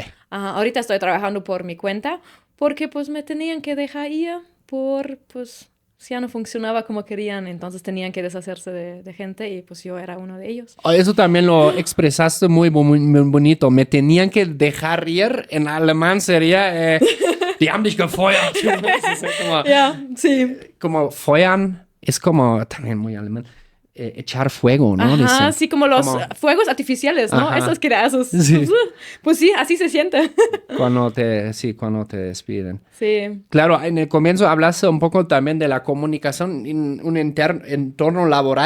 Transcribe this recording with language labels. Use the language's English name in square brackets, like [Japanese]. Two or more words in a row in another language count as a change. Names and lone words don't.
[Spanish] Ahorita estoy trabajando por mi cuenta porque pues me tenían que dejar ir pues ya no funcionaba como querían, entonces tenían que deshacerse de gente y pues yo era uno de ellos. Eso también lo expresaste muy bonito. Me tenían que dejar ir. En alemán sería [German] die haben dich gefeuert. [Spanish] Sí. Como feuern es como también muy alemán. Echar fuego, ¿no? Ajá, Dicen. sí, como los fuegos artificiales, ¿no? Ajá. Esos creazos. Sí. Pues sí, así se siente. Cuando te despiden. Sí. Claro, en el comienzo hablaste un poco también de la comunicación en un entorno laboral.